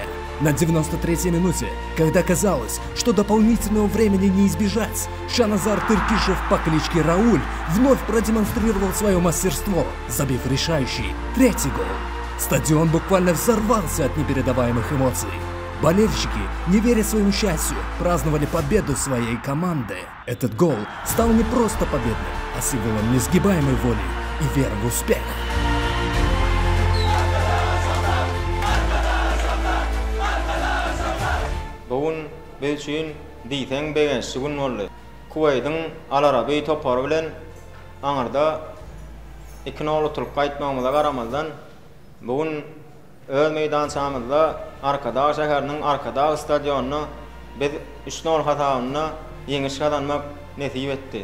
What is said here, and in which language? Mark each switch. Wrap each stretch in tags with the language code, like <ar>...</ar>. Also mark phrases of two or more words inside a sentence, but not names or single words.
<ru>На 93-й минуте, когда казалось, что дополнительного времени не избежать, Шаназар Тыркишев по кличке Рауль вновь продемонстрировал свое мастерство, забив решающий третий гол. Стадион буквально взорвался от непередаваемых эмоций. Болельщики, не веря своему счастью, праздновали победу своей команды. Этот гол стал не просто победным, а символом несгибаемой воли и веры в успех.</ru> <tk>Bugün biz üçün diýsen begençli gün boldy. Kuweytiň Al-Arabi topary bilen aňyrda 2-0 uturup gaýtmagymyza garamazdan bugün öz meydançamyzda Arkadag şäheriniň Arkadag stadionuny biz 3-0 hatagyny ýeňiş kazanmak nesip etdi.</tk>